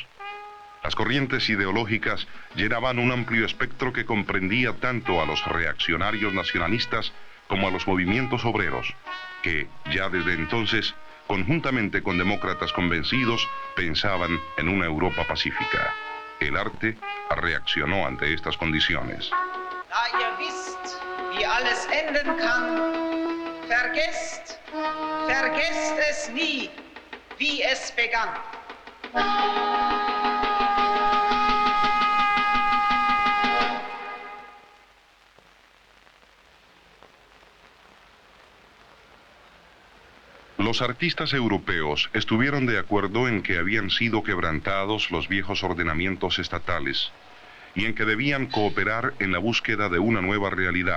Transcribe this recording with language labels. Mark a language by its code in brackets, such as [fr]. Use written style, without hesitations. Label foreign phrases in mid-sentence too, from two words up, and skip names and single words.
[es] Las corrientes ideológicas llenaban un amplio espectro que comprendía tanto a los reaccionarios nacionalistas como a los movimientos obreros, que ya desde entonces, conjuntamente con demócratas convencidos, pensaban en una Europa pacífica. El arte reaccionó ante estas condiciones. [de] Da ihr wisst, wie alles enden kann, vergesst es nie, wie es begann. [es] Los artistas europeos estuvieron de acuerdo en que habían sido quebrantados los viejos ordenamientos estatales y en que debían cooperar en la búsqueda de una nueva realidad.